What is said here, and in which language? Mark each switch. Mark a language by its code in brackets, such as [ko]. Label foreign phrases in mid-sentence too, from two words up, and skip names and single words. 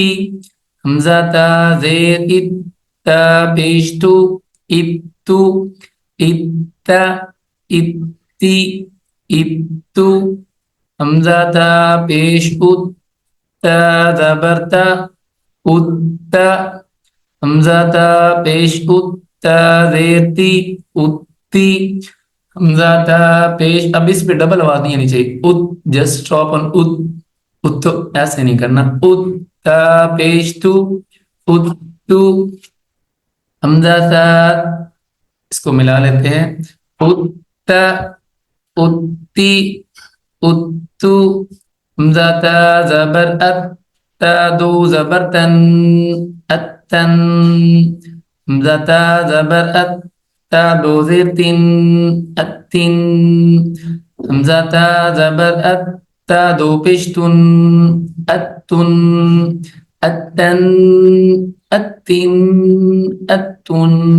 [ur] حمزہ تا زیر ات، تا پیش تو، ات تو، ات تا، ات تی، ات تو. حمزہ تا پیش ات، تا زبر تا، ات تا. حمزہ تا پیش ات، تا زیر تی، ات تی. حمزہ تا پیش، اب اس پہ ڈبل آواز نہیں آنی چاہیے. ات، [en] just stop on [ur] ات. ات تو ایسے نہیں کرنا. ات تا پیش تو، ات تو. حمزہ تا، اس کو ملا لیتے ہیں. ات تا، ات تی، ات تو. حمزہ تا زبر ات، تا دو زبر تن، اتن. حمزہ تا زبر ات، تا دو زیر تین، اتن. حمزہ تا زبر ات، تا دو پیشتن، اتن، اتن، اتن، اتن.